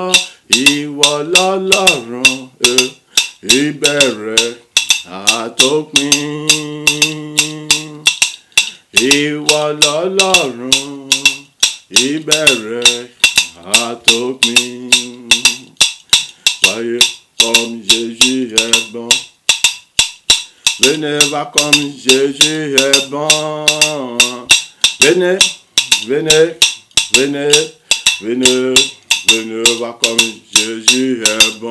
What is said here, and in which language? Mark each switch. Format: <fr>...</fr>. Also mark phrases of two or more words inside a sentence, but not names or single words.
<yo>Ìwọ lọ́lọ́run, ìbẹ̀rẹ̀ àtòpin. Ìwọ lọ́lọ́run, ìbẹ̀rẹ̀ àtòpin.</yo> <fr>Voyez comme Jésus est bon. Venez voir comme Jésus est bon. Venez, venez, venez, venez, venez voir comme Jésus est bon.</fr>